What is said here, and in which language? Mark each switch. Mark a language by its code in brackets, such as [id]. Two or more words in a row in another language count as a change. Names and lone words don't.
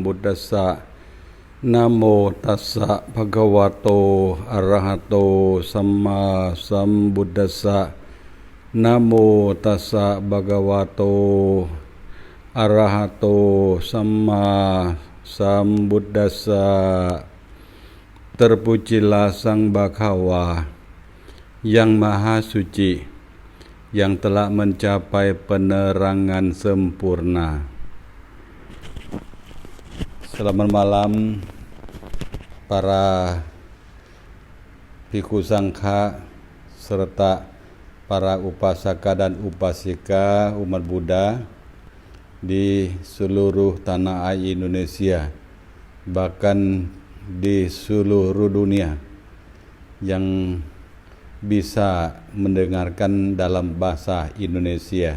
[pi] พุทธัสสะนะโมตัสสะภะคะวะโตอะระหะโตสัมมาสัมพุทธัสสะนะโมตัสสะภะคะวะโตอะระหะโตสัมมาสัมพุทธัสสะ [id] Terpujilah Sang Bhagawa yang Maha Suci, yang telah mencapai penerangan sempurna. Selamat malam para bhikkhu sangha serta para upasaka dan upasika umat Buddha di seluruh tanah air Indonesia, bahkan di seluruh dunia yang bisa mendengarkan dalam bahasa Indonesia.